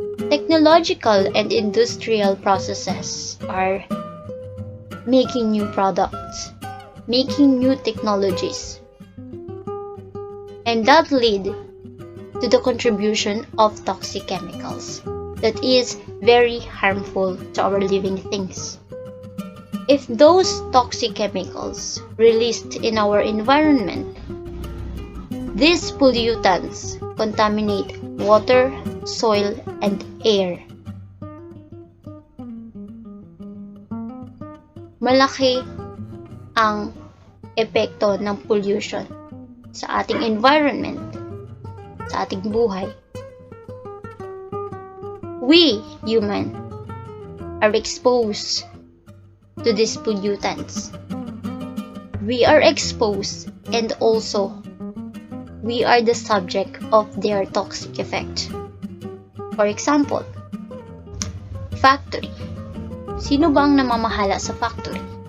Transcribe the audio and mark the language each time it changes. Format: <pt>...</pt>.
<en>Technological and industrial processes are making new products, making new technologies, and that lead to the contribution of toxic chemicals that is very harmful to our living things. If those toxic chemicals released in our environment, these pollutants contaminate water, soil, and air.</en> <tl>Malaki ang epekto ng pollution sa ating environment, sa ating buhay.</tl> <en>We, human, are exposed to these pollutants. We are exposed and also we are the subject of their toxic effect. For example, factory.</en> <tl>Sino ba ang namamahala sa factory?</tl>